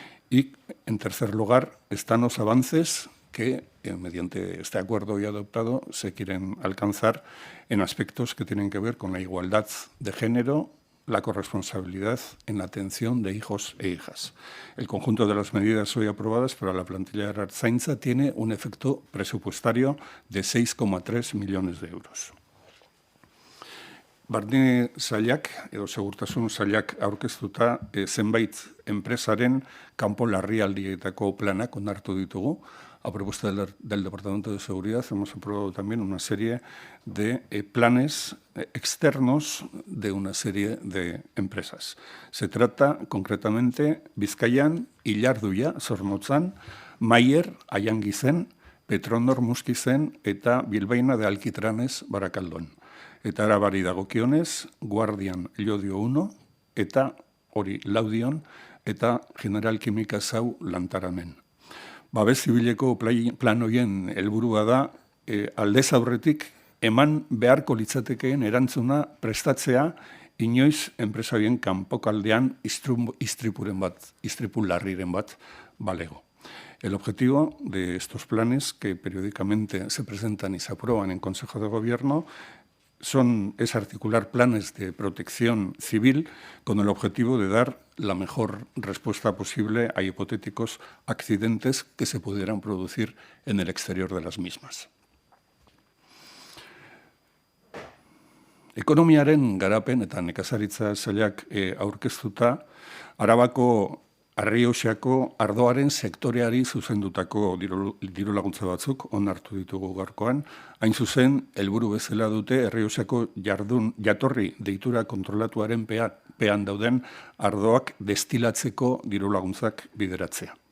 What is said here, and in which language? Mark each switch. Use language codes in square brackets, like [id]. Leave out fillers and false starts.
[es] Y, en tercer lugar, están los avances que, mediante este acuerdo ya adoptado, se quieren alcanzar en aspectos que tienen que ver con la igualdad de género, la corresponsabilidad en la atención de hijos e hijas. El conjunto de las medidas hoy aprobadas para la plantilla de la Ertzaintza tiene un efecto presupuestario de 6,3 millones de euros. [eu] Barne sailak edo segurtasun sailak aurkeztuta zenbait enpresaren kanpo larrialdietako planak onartu ditugu. [es] A propuesta del Departamento de Seguridad hemos aprobado también una serie de planes externos de una serie de empresas. Se trata concretamente [eu] Bizkaian, Ilarduia, Zornotzan, Mayer, Ayangizen, Petronor Muskizen eta Bilbaina de Alquitranes, Barakaldon. Eta Arabari dagokionez, Guardian Llodio 1 eta hori Laudion eta General Kimika Zau Lantaranen. Babes zibileko plan horien helburua da aldez aurretik eman beharko litzatekeen erantzuna prestatzea inoiz enpresarien kanpokaldean istripu larriren bat balego. [es] El objetivo de estos planes, que periódicamente se presentan y se aprueban en Consejo de Gobierno, es articular planes de protección civil con el objetivo de dar la mejor respuesta posible a hipotéticos accidentes que se pudieran producir en el exterior de las mismas. [eu] Ekonomiaren garapen eta nekazaritza sailak aurkeztuta, Arabako Arrioxako ardoaren sektoreari zuzendutako diru laguntza batzuk onartu ditugu gaurkoan. Hain zuzen, helburu bezala dute Arrioxako jatorri deitura kontrolatuaren pean dauden ardoak destilatzeko diru laguntzak bideratzea.